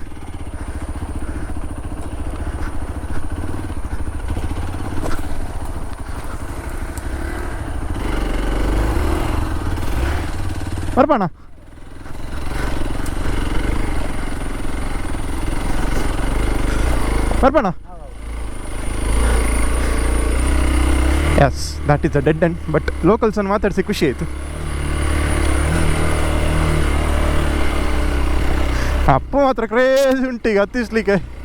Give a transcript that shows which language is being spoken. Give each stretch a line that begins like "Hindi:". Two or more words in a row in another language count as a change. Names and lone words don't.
Tulu: ಬರ್ಪಣ್ಣ. ಬರ್ಪಣ್ಣ.
English: Yes, that is a dead end.
Kannada: ಬಟ್ ಲೋಕಲ್ಸನ್ನು ಮಾತಾಡಿಸಿ ಖುಷಿ ಆಯಿತು. ಅಪ್ಪ ಮಾತ್ರ ಕ್ರೇಜ್ ಉಂಟು ಈಗ ಹತ್ತಿಸ್ಲಿಕ್ಕೆ.